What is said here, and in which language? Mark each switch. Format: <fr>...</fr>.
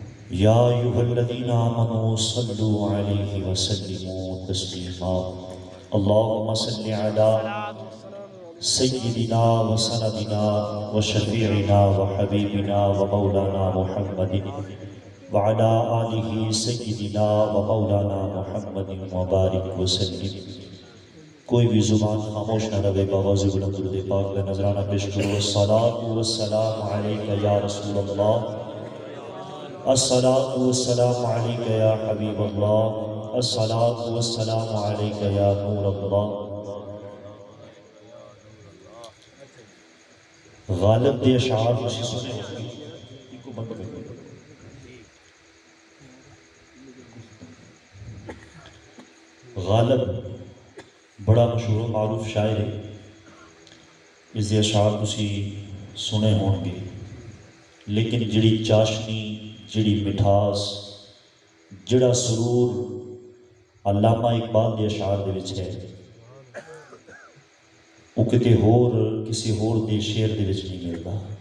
<ar>يا أيها الذين آمنوا صلوا عليه وسلموا تسليما اللهم صل على سيدنا وسندنا وشفيعنا وحبيبنا ومولانا محمد وعلى آله سيدنا ومولانا محمد وبارك وسلم.</ar> <ur>کوئی بھی زبان خاموش نہ رہے، باواز بلند درود پاک کا نذرانہ پیش کرو.</ur> <ar>الصلاۃ والسلام علیک یا رسول اللہ، الصلاۃ والسلام علیک یا حبیب اللہ، الصلاۃ والسلام علیک یا نور اللہ.</ar> <pa>غالب دے اشعار کسی سنے ہوگی. غالب بڑا مشہور و معروف شاعر ہے. اس دے اشعار کسی سنے ہون گے، لیکن جڑی چاشنی، جڑی مٹھاس، جڑا سرور علامہ اقبال دے اشعار دے وچ ہے، وہ کتے ہور کسی ہور دے شعر دے وچ نہیں ملتا.</pa>